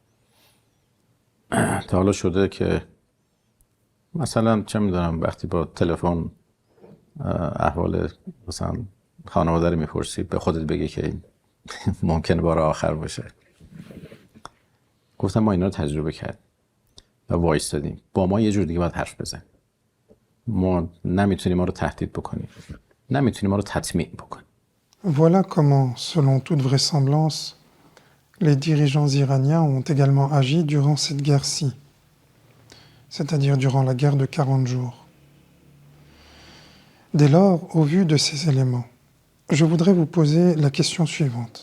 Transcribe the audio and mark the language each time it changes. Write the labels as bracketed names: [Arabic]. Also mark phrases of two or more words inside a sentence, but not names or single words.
[Persian] تا حالا شده که مثلا چه میدونم وقتی با تلفن احوال مثلا خانواده رو میپرسی به خودت بگی که این ممکنه بار آخر باشه. گفتم ما اینا رو تجربه کردیم و وایستادیم. با ما یه جور دیگه باید حرف بزن. ما نمیتونی ما رو تهدید بکنی. نمیتونی ما رو تطمیع بکنی. [French] Voilà comment, selon toute vraisemblance, les dirigeants iraniens ont également agi durant cette guerre-ci, c'est-à-dire durant la guerre de 40 jours. Dès lors, au vu de ces éléments, je voudrais vous poser la question suivante.